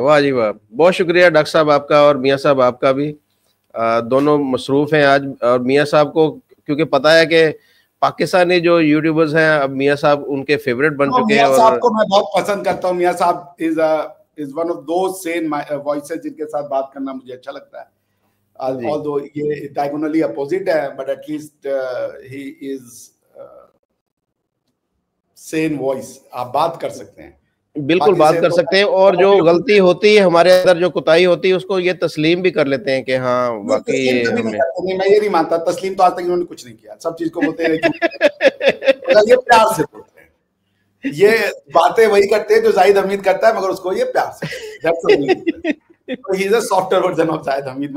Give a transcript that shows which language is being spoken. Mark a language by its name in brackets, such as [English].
[Hindi] वाह जी वाह, बहुत शुक्रिया डॉक्टर साहब आपका और मियाँ साहब आपका भी। दोनों मसरूफ हैं आज, और मियाँ साहब को क्योंकि पता है कि पाकिस्तानी जो यूट्यूबर्स हैं अब मियाँ साहब उनके फेवरेट बन चुके हैं। मियाँ साहब को मैं बहुत पसंद करता हूँ। मियाँ साहब [English] is one of those sane voices [Hindi] जिनके साथ बात करना मुझे अच्छा लगता है। [English] although ये diagonally opposite है, but at least he is sane voice। [Hindi] आप बात कर सकते हैं, बिल्कुल बात कर सकते हैं, और जो गलती होती है हमारे अंदर, जो कुताही होती है, उसको ये तस्लीम भी कर लेते हैं कि हाँ वाकई ये हमने। मैं ये नहीं मानता तस्लीम, तो आज तक इन्होंने कुछ नहीं किया, सब चीज को बोलते हैं ये प्यार से बोलते हैं, ये बातें वही करते हैं जो जाहिद हमीद करता है, मगर उसको ये प्यार से he [English] is a software version of [Hindi] Zahid Hamid.